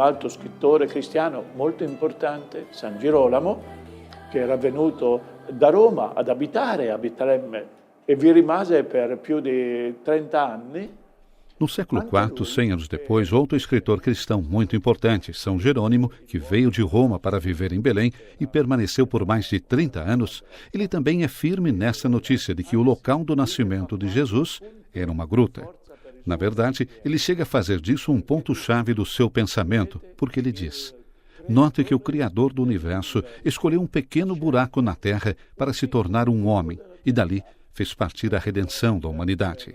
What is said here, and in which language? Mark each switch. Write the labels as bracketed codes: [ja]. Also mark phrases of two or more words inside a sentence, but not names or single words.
[it] altro scrittore cristiano molto importante, San Girolamo, che era venuto da Roma ad abitare a Betlemme e vi rimase per più di 30 anni. [pt] No século IV, 100 anos depois, outro escritor cristão muito importante, São Jerônimo, que veio de Roma para viver em Belém e permaneceu por mais de 30 anos, ele também é firme nessa notícia de que o local do nascimento de Jesus era uma gruta. Na verdade, ele chega a fazer disso um ponto-chave do seu pensamento, porque ele diz: note que o Criador do Universo escolheu um pequeno buraco na terra para se tornar um homem, e dali fez partir a redenção da humanidade.